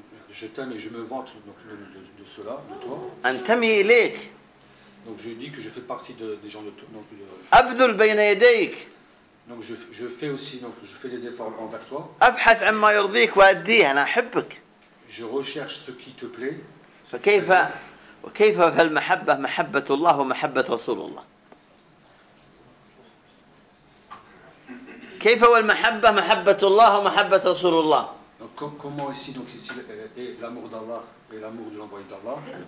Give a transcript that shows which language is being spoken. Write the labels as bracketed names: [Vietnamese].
[French] Je t'aime et je me vante donc, de cela, de toi. Donc je dis que je fais partie des gens de toi. Donc je fais aussi, donc je fais des efforts envers toi. Je recherche ce qui te plaît. [Arabic] وكيف في المحبة محبة الله ومحبة رسول الله كيف هو المحبة محبة الله ومحبة رسول الله [French] comment ici donc ici l'amour d'Allah et l'amour de l'envoyé d'Allah